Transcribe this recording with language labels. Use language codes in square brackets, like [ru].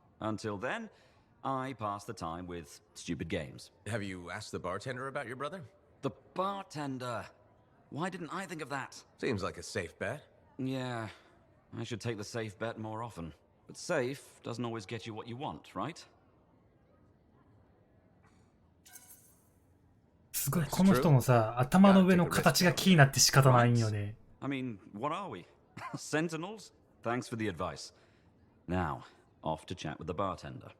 [en] Until then, I pass the time with stupid games. Have you asked the bartender about your brother? The bartender? Why didn't I think of that? Seems like a safe bet. Yeah, I should take the safe bet more often. But safe doesn't always get you what you want, right? [ja] すごい、この人のさ、頭の上の形が気になって仕方ないんよね。 [en] I mean, what are we? Sentinels? Thanks for the advice. Now, off to chat with the bartender.